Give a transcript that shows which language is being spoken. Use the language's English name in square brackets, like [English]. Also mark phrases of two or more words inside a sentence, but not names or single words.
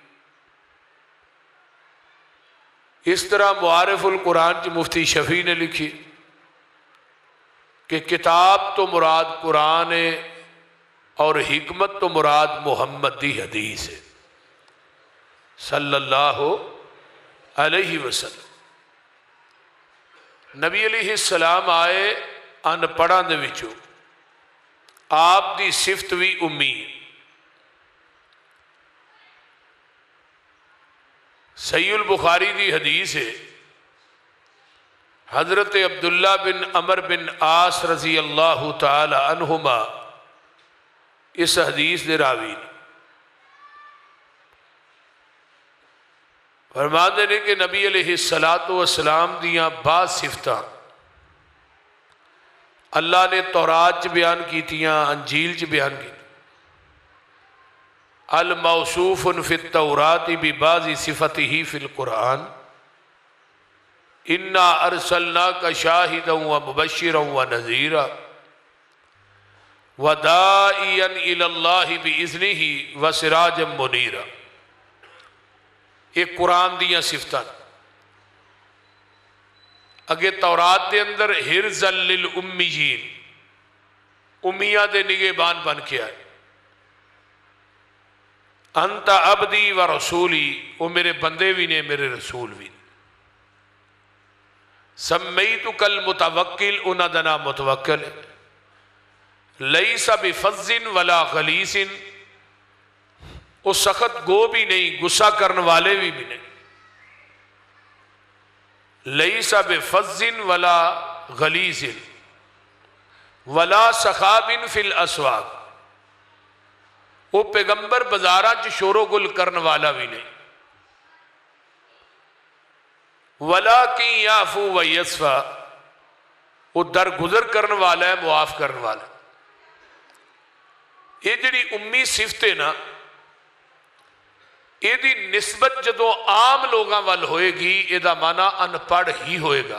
[Punjabi] اس طرح معارف القرآن چ مفتی شفیع نے لکھی کہ کتاب تو مراد قرآن ہے اور حکمت تو مراد محمد دی حدیث ہے [Arabic] صلی اللہ علیہ وسلم۔ [Punjabi] نبی علیہ السلام آئے ان پڑھاں دے وچوں، آپ دی صفت بھی امی ہے۔ صحیح البخاری دی حدیث ہے، حضرت عبداللہ بن عمر بن عاص [Arabic] رضی اللہ تعالی عنہما [Punjabi] اس حدیث دے راوی نے فرماتے ہیں کہ نبی علیہ السلام دیاں بعض صفتاں اللہ نے تورات چ بیان کیتیاں، انجیل چ بیان کی۔ [Arabic] الموصوف فی التورات ببعض صفتہ فی القرآن انا ارسلناک شاہدا ومبشرا ونذیرا وداعیا الی اللہ باذنہ وسراجا منیرا۔ [Punjabi] یہ قرآن دیاں صفتاں اگے تورات دے اندر [Arabic] حرزا للامیین، [Punjabi] امیہ دے نگہبان بن کے آئے۔ [Arabic] انت عبدی و رسولی، [Punjabi] وہ میرے بندے بھی نے، میرے رسول بھی نے۔ [Arabic] سمیتک المتوکل، [Punjabi] انہاں دا نام متوکل ہے۔ [Arabic] لیس بفظ ولا غلیظ، [Punjabi] وہ سخت گو بھی نہیں، غصہ کرنے والے بھی نہیں۔ [Arabic] لیس بفظ ولا غلیظ ولا سخاب فی الاسواق، [Punjabi] وہ پیغمبر بازاراں چ شور و گل کرنے والا بھی نہیں۔ [Arabic] ولاکن یعفو ویصفح، [Punjabi] وہ درگزر کرنے والا ہے، معاف کرنے والا ہے۔ یہ جڑی امی صفت ہے نا، یہ دی نسبت جدو عام لوگاں وال ہوئے گی، یہ دا معنی ان پڑھ ہی ہوئے گا۔